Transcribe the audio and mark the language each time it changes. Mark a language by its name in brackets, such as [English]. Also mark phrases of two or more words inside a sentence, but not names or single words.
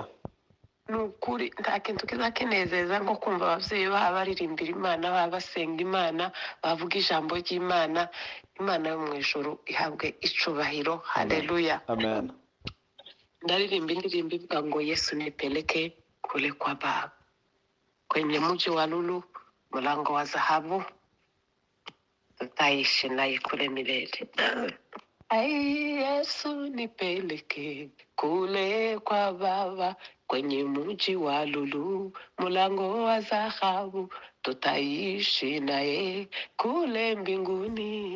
[Kinyarwanda] Ni ukuri nta kintu kiza kinezeza nko kumva ababyeyi baba baririmbira Imana, baba basenga Imana, bavuga ijambo ry'Imana. Imana yo mu ijuru ihabwe icubahiro. Haleluya. Amen. Ndaririmba indirimbo ivuga ngo [Swahili] Yesu nipeleke kule kwa Baba, kwenye mji wa lulu, mlango wa dhahabu, tutaishi naye kule milele. Ai, Yesu nipeleke kule kwa Baba, kwenye mji wa lulu, mlango wa dhahabu, tutaishi naye kule mbinguni.